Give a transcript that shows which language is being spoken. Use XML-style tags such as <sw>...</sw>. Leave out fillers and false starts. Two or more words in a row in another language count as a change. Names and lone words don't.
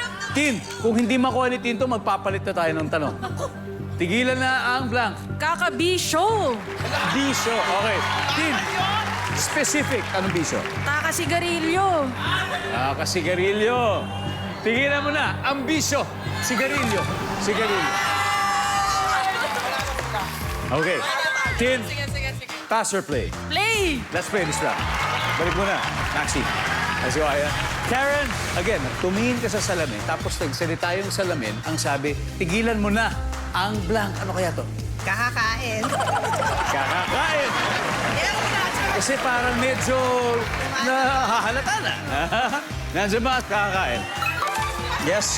<tl>Tin, kung hindi makuha ni Tin to, magpapalit na tayo ng tanong. Tigilan na ang blank. Kakabisyo. Bisyo. Okay. Tin, specific. Anong bisyo? Kakasigarilyo. Kasigarilyo. Tigilan mo na. Ang bisyo. Sigarilyo. Sigarilyo. Okay.</tl> <en>Tin, pass or play? Play. Let's play this round.</en> <tl>Balik mo na. Maxi.</tl> <en>Let's go, Aya. Karen, again,</en> <tl>tumingin ka sa salamin, tapos nagsalita yung salamin, ang sabi, tigilan mo na ang blank. Ano kaya to? Kakakain. Kakakain. Kasi parang medyo nahahalata na. Nandiyan ba kakakain? Yes.</tl>